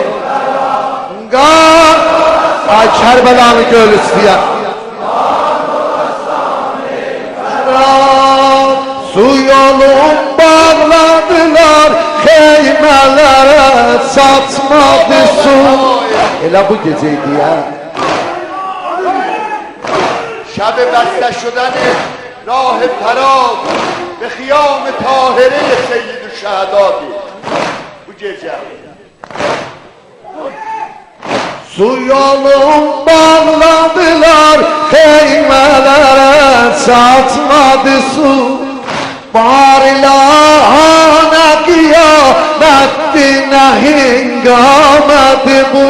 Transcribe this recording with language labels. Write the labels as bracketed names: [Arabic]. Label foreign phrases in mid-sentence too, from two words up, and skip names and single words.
[Azerbaijani] Qan, ay Kərbəlanı göl istəyər. Qan olasan ey Fərah, su yolun bağladılar, xeymələrə çatmadı su. Elə bu geceydi ya. [Persian] شب بسته شدن راه فرات به خیام طاهره سید الشهدا [Azerbaijani] bu gece. Su yolun bağladılar, xeymələrə çatmadı su. Var ilahana qiyamətdir, nə hingamədir bu.